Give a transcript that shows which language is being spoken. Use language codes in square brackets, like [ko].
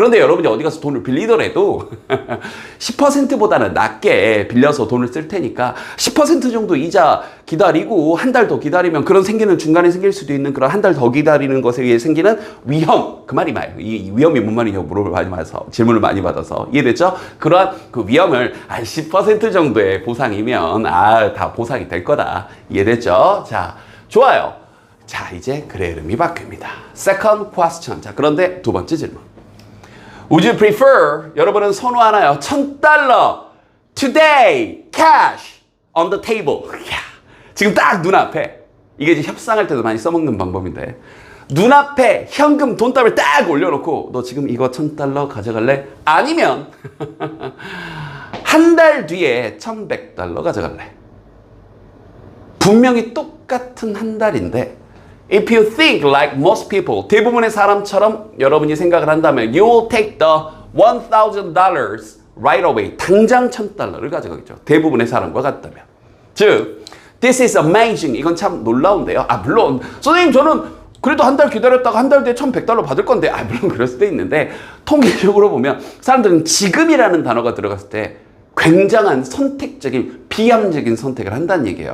[ko] 그런데 여러분이 어디 가서 돈을 빌리더라도 10%보다는 낮게 빌려서 돈을 쓸 테니까 10% 정도 이자 기다리고 한 달 더 기다리면 그런 중간에 생길 수도 있는 그런 한 달 더 기다리는 것에 의해 생기는 위험, 그 말이 말이에요. 이 위험이 뭔 말이냐고 질문을 많이 받아서 이해됐죠? 그러한 그 위험을 10% 정도의 보상이면 다 보상이 될 거다. 이해됐죠? 자, 좋아요. 자, 이제 글의 이름이 바뀝니다. [en] Second question. [ko] 자, 그런데 두 번째 질문. [en] Would you prefer, [ko] 여러분은 선호하나요? [en] $1,000 today cash on the table. [ko] 지금 딱 눈앞에, 이게 이제 협상할 때도 많이 써먹는 방법인데, 눈앞에 현금 돈다발 딱 올려놓고 너 지금 이거 $1,000 가져갈래? 아니면 한 달 뒤에 $1,100 가져갈래? 분명히 똑같은 한 달인데 [en] if you think like most people, [ko] 대부분의 사람처럼 여러분이 생각을 한다면 [en] you will take the $1,000 right away. [ko] 당장 $1,000를 가져가겠죠. 대부분의 사람과 같다면. 즉 [en] This is amazing. [ko] 이건 참 놀라운데요. 물론 선생님 저는 그래도 한 달 기다렸다가 한 달 뒤에 $1,100 받을 건데 물론 그럴 수도 있는데 통계적으로 보면 사람들은 지금이라는 단어가 들어갔을 때 굉장한 선택적인 비합리적인 선택을 한다는 얘기예요.